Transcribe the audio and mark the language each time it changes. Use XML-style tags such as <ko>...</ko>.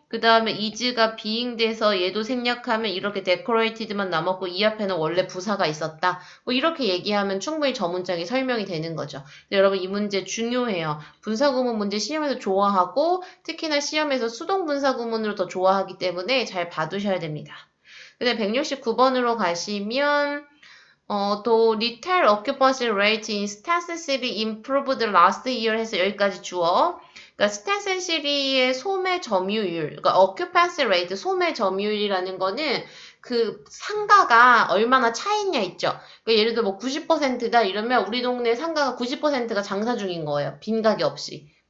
<ko>그 다음에 is가 being 돼서 얘도 생략하면 이렇게 decorated만 남았고 이 앞에는 원래 부사가 있었다. 뭐 이렇게 얘기하면 충분히 저 문장이 설명이 되는 거죠. 근데 여러분 이 문제 중요해요. 분사구문 문제 시험에서 좋아하고 특히나 시험에서 수동분사구문으로 더 좋아하기 때문에 잘 봐두셔야 됩니다. 근데 169번으로 가시면 또</ko> <en>retail occupancy rate in Stanton City improved last year</en> <ko>해서 여기까지 주어. 그러니까 스탠슨 시리의 소매 점유율, 그러니까 occupancy rate, 소매 점유율이라는 거는 그 상가가 얼마나 차 있냐 있죠. 그러니까 예를 들어 뭐 90%다 이러면 우리 동네 상가가 90%가 장사 중인 거예요. 빈가게 없이.</ko>